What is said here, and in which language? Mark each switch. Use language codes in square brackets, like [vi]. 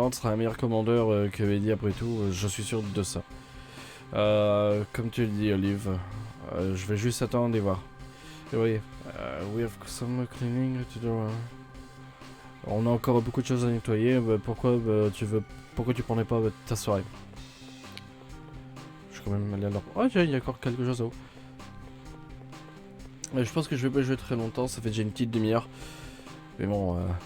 [fr] Land sera un meilleur commandeur que Eddie après tout, je suis sûr de ça. Comme tu le dis, Olive, je vais juste attendre et voir. Et oui, [en] we have some cleaning to do. [fr] On a encore beaucoup de choses à nettoyer. Pourquoi tu prenais pas ta soirée? Je suis quand même allé à leur... Oh tiens, il y a encore quelque chose là-haut. Je pense que je vais pas jouer très longtemps, ça fait déjà une petite demi-heure. Mais bon...